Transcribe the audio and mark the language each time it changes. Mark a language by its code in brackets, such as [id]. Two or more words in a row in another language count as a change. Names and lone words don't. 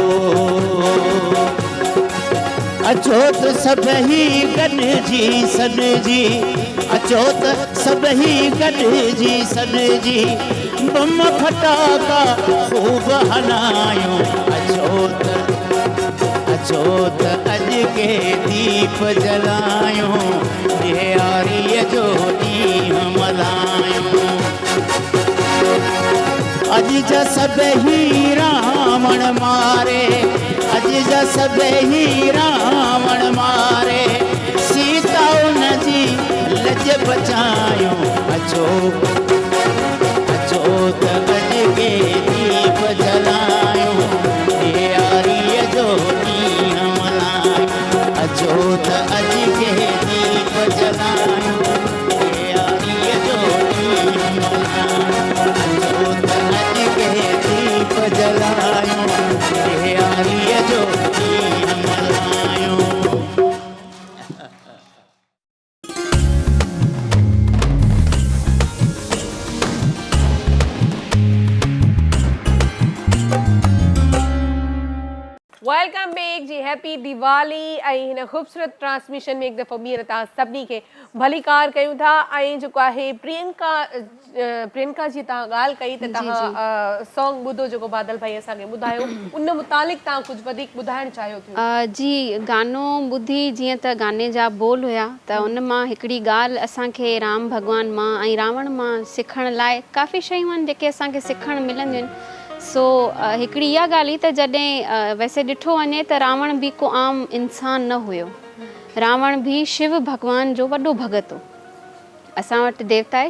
[sd] अचो त सभई गॾिजी सॾिजी अचो त सभई गॾिजी सॾिजी बम फटाका ख़ूब हलायूं अचो त अॼु के दीप जलायूं ॾियारीअ जो ॾींहुं मल्हायूं अॼु जा सभई रावण मारे अॼु जा सभई रावण मारे सीता उनजी लज बचायूं अचो त अॼु के दीप जलायूं ॾियारीअ जो ॾींहुं मल्हायूं अचो त अॼु के दीप जलायूं ॾियारीअ जो ॾींहुं मल्हायूं अचो त अॼु के दीप जलायूं ॾियारीअ जो ॾींहुं मल्हायूं [en] welcome back [sd] जी [en] happy Diwali [sd] ऐं हिन ख़ूबसूरत ट्रांसमिशन में हिकु दफ़ो ॿीहर तव्हां सभिनी खे भली कार कयूं था ऐं जेको आहे प्रियंका जी तव्हां ॻाल्हि कई त तव्हां सॉन्ग ॿुधो जेको बादल भाई असांखे ॿुधायो उन मुतालिक़ तव्हां कुझु वधीक ॿुधाइणु चाहियो थियो जी गानो ॿुधी जीअं त गाने जा बोल हुया त उन मां हिकिड़ी ॻाल्हि असांखे राम भॻवान मां ऐं रावण मां सिखण लाइ काफ़ी शयूं आहिनि जेके असांखे सिखणु मिलंदियूं आहिनि सो हिकिड़ी इहा ॻाल्हि हुई त जॾहिं वैसे ॾिठो वञे त रावण बि को आम इंसान न हुयो रावण बि शिव भॻवान जो वॾो भॻत हो असां वटि देवता आहे